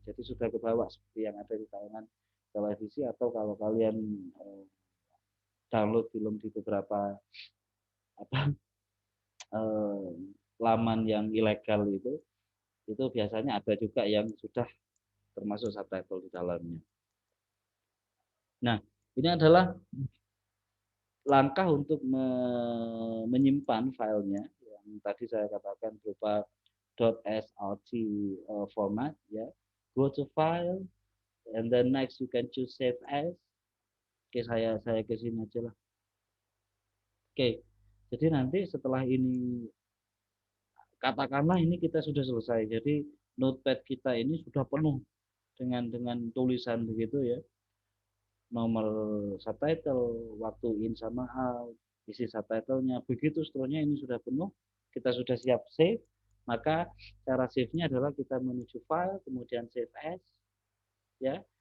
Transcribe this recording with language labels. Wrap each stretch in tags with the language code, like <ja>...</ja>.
<id>Jadi sudah ke bawah seperti yang ada di tayangan televisi, atau kalau kalian download film di beberapa laman yang ilegal itu biasanya ada juga yang sudah termasuk subtitle di dalamnya. Nah, ini adalah langkah untuk menyimpan filenya yang tadi saya katakan berupa .srt format, ya.</id> <en>Go to file and then next you can choose save as.</en> <id>Oke, saya ke sini aja lah. Oke. Jadi nanti setelah ini, katakanlah ini kita sudah selesai. Jadi notepad kita ini sudah penuh dengan tulisan begitu ya. Nomor subtitle, waktu in sama out, isi subtitlenya, begitu seterusnya ini sudah penuh, kita sudah siap save, maka cara save-nya adalah kita menuju file, kemudian save as, ya.</id>